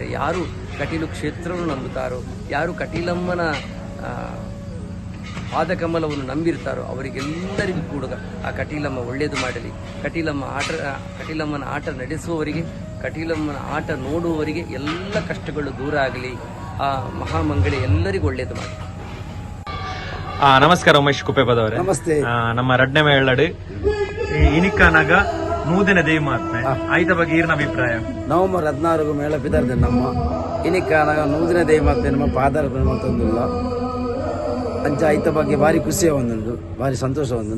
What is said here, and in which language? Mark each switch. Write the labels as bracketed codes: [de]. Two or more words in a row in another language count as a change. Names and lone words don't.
[kn] ಯಾರು ಕಟೀಲು ಕ್ಷೇತ್ರವನ್ನು ನಂಬುತ್ತಾರೋ, ಯಾರು ಕಟೀಲಮ್ಮನ ಪಾದಕಮಲವನ್ನು ನಂಬಿರ್ತಾರೋ ಅವರಿಗೆಲ್ಲರಿಗೂ ಕೂಡ ಆ ಕಟೀಲಮ್ಮ ಒಳ್ಳೆಯದು ಮಾಡಲಿ. ಕಟೀಲಮ್ಮನ ಆಟ ನಡೆಸುವವರಿಗೆ, ಕಟೀಲಮ್ಮನ ಆಟ ನೋಡುವವರಿಗೆ ಎಲ್ಲ ಕಷ್ಟಗಳು ದೂರ ಆಗಲಿ. ಆ ಮಹಾಮಂಗಳಿ ಎಲ್ಲರಿಗೂ ಒಳ್ಳೆಯದು ಮಾಡಲಿ. ನಮಸ್ಕಾರ ಉಮೇಶ್ ಕುಪ್ಪೆಪದವರೇ. ನಮಸ್ತೆ. [tcy] ನಮ್ಮ ರಡ್ನೆ ಮೇಳಡ್ ಇನಿಕಾನಾಗ 100ನೇ ದೇವಿ ಮಹಾತ್ಮೆ ಆಯ್ತ ಬಗ್ಗೆ ಈರ್ನ ಅಭಿಪ್ರಾಯ. ನವೆಂಬರ್ 16 ಮೇಳ ಬಿದ್ದಾರ್ದೆ ನಮ್ಮ ಇನಿಕಾನಾಗ 100ನೇ ದೇವಿ ಮಹಾತ್ಮೆ ನಮ್ಮ ಪಾದಾರ ತಂದಿಲ್ಲ ಅಂಚ ಆಯ್ತ ಬಗ್ಗೆ ಭಾರಿ ಖುಷಿಯ ಒಂದುಂಡು, ಭಾರಿ ಸಂತೋಷ ಒಂದುಂಡು.